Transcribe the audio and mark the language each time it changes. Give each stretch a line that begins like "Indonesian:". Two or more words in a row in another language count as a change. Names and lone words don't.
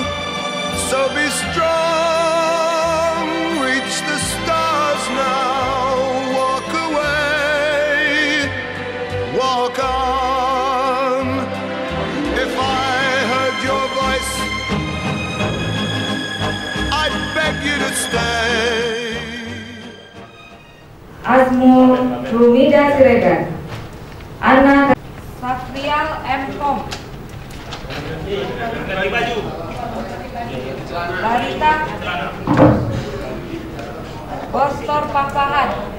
English: So be strong, reach the stars now. Walk away, walk on. If I heard your voice, I'd beg you to stay.
Indonesian: Azmul Rumida Siregar, Anak Safrial M. Kom, Barita Bostor Papahan,